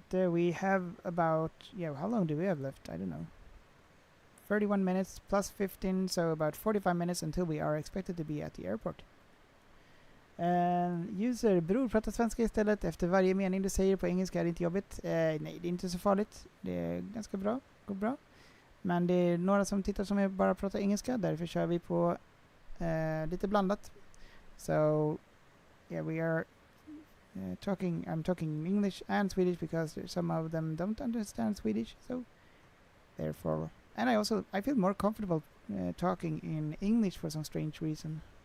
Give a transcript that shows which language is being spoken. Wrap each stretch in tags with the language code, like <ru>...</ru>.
<en>We have about, yeah, how long do we have left? I don't know. 31 minutes plus 15, so about 45 minutes until we are expected to be at the airport.</en> <sv>User, bror, prata svenska istället. Efter varje mening du säger på engelska är det inte jobbigt. Nej, det är inte så farligt. Det är ganska bra. Går bra. Men det är några som tittar som bara pratar engelska. Därför kör vi på lite blandat.</sv> <en>So, yeah, we are I'm talking English and Swedish because some of them don't understand Swedish. So, therefore... And I feel more comfortable talking in English for some strange reason.</en>